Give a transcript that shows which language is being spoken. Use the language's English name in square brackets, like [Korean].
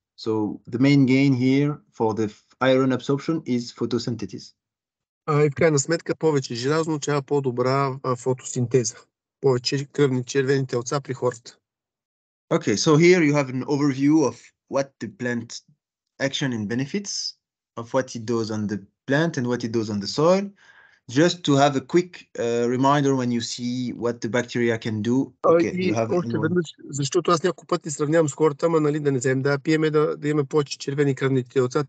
[English] So the main gain here for the iron absorption is photosynthesis. [Bulgarian] И в крайна сметка повече желязо означава по-добра фотосинтеза. Повече кръвни червени телца при хората. [English] Okay, so here you have an overview of what the plant action and benefits of what it does on the plant and what it does on the soil. Just to have a quick reminder when you see what the bacteria can do. Okay, you have [Bulgarian] още веднъж, защото аз няколко пъти сравнявам с хората, ама нали, да не вземем да пиеме, да имаме повече червени кръвни телца.